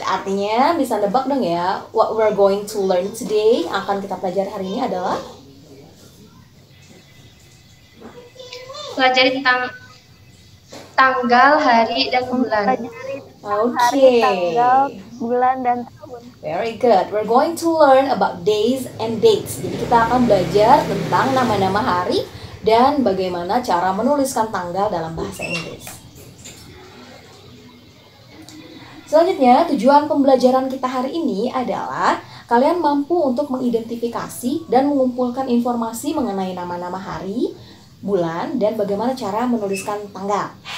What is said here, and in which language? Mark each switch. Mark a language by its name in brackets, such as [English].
[Indonesian] Artinya bisa nebak dong ya, [English] what we're going to learn today, [Indonesian] akan kita pelajari hari ini adalah Pelajari tanggal, hari, dan bulan. Pelajari Oke. hari, tanggal, bulan, dan tahun. [English] Very good. We're going to learn about days and dates. [Indonesian] Jadi kita akan belajar tentang nama-nama hari dan bagaimana cara menuliskan tanggal dalam bahasa Inggris. Selanjutnya, tujuan pembelajaran kita hari ini adalah kalian mampu untuk mengidentifikasi dan mengumpulkan informasi mengenai nama-nama hari, bulan, dan bagaimana cara menuliskan tanggal.